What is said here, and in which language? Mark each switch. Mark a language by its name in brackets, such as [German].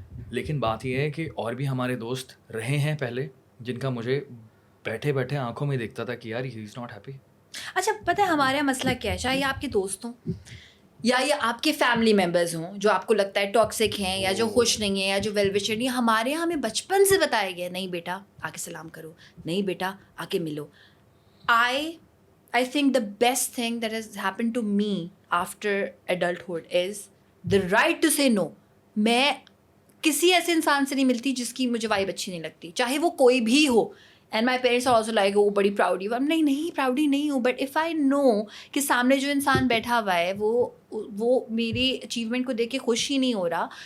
[Urdu] لیکن بات یہ ہے کہ اور بھی ہمارے دوست رہے ہیں پہلے جن کا مجھے بیٹھے بیٹھے آنکھوں میں دیکھتا تھا کہ یار [English] He is not happy. [Urdu] اچھا پتہ ہے ہمارا مسئلہ کیا ہے, چاہے آپ کے دوست ہوں یا یہ آپ کے فیملی ممبرز ہوں جو آپ کو لگتا ہے ٹاکسک ہیں یا جو خوش نہیں ہیں یا جو ویل وشر نہیں, ہمارے یہاں ہمیں بچپن سے بتایا گیا نہیں بیٹا آ کے سلام کرو, نہیں بیٹا آ کے ملو. [English] I think the best thing that has happened to me after adulthood is the right to say no. [Urdu] میں کسی ایسے انسان سے نہیں ملتی جس کی مجھے وائب اچھی نہیں لگتی, چاہے وہ کوئی بھی ہو. [English] and my parents are also like [Urdu] وہ بڑی پراؤڈی ہو. نہیں پراؤڈی نہیں ہوں, بٹ اف آئی نو کہ سامنے جو انسان بیٹھا ہوا ہے وہ میری اچیومنٹ کو دیکھ کے خوش ہی نہیں ہو رہا.